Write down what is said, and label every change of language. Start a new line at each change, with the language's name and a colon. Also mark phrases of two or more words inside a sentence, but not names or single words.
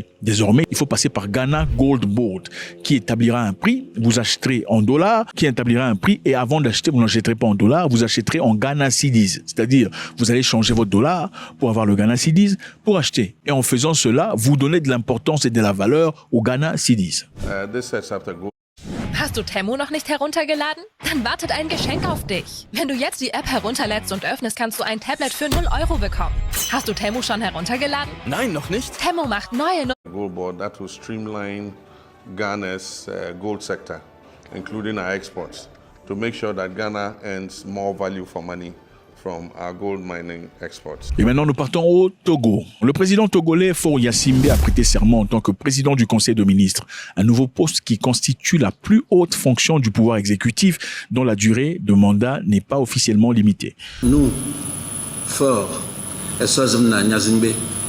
French: Désormais, il faut passer par Ghana Gold Board, qui établira un prix. Vous acheterez en dollars, qui établira un prix. Et avant d'acheter, vous n'achèterez pas en dollars, vous achèterez en Ghana Cedis. C'est-à-dire, vous allez changer votre dollar pour avoir le Ghana Cedis pour acheter. Et en faisant cela, vous donnez de l'importance et de la valeur au Ghana Cedis.
German: Hast du Temu noch nicht heruntergeladen? Dann wartet ein Geschenk auf dich. Wenn du jetzt die App herunterlädst und öffnest, kannst du ein Tablet für 0 € bekommen. Hast du Temu schon heruntergeladen? Nein, noch nicht. Temu macht neue
English: Gold board that will streamline Ghana's gold sector, including our exports, to make sure that Ghana earns more value for money from our gold mining exports.
French: Et maintenant, nous partons au Togo. Le président togolais Faure Gnassingbé a prêté serment en tant que président du Conseil de ministres, un nouveau poste qui constitue la plus haute fonction du pouvoir exécutif dont la durée de mandat n'est pas officiellement limitée. Nous, Faure Gnassingbé,